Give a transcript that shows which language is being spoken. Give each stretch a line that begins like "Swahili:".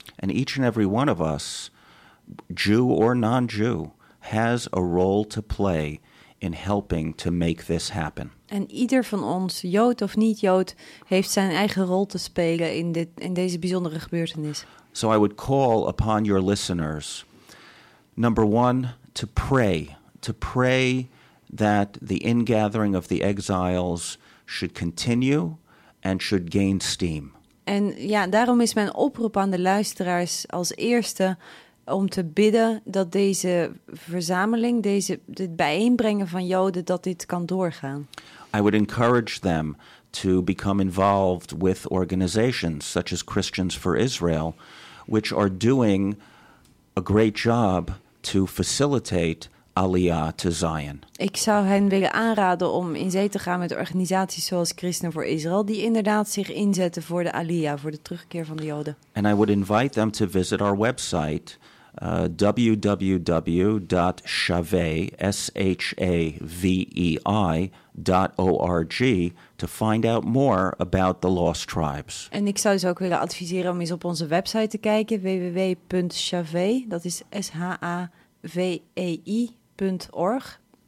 English: And each and every one of us, Jew or non-Jew, has a role to play in helping to make this happen.
Dutch: En ieder van ons, Jood of niet-Jood, heeft zijn eigen rol te spelen in deze bijzondere gebeurtenis.
English: So I would call upon your listeners, number one, to pray that the ingathering of the exiles should continue and should gain steam.
Dutch: En ja, daarom is mijn oproep aan de luisteraars als eerste om te bidden dat deze verzameling, deze dit bijeenbrengen van Joden, dat dit kan doorgaan.
English: I would encourage them to become involved with organizations such as Christians for Israel, which are doing a great job to facilitate Aliyah to Zion.
Dutch: Ik zou hen willen aanraden om in zee te gaan met organisaties zoals Christen voor Israël, die inderdaad zich inzetten voor de Aliyah, voor de terugkeer van de Joden.
English: And I would invite them to visit our website, www.shavei.org, to find out more about the lost tribes.
Dutch: En ik zou ze ook willen adviseren om eens op onze website te kijken, www.shavei, dat is shavei.org.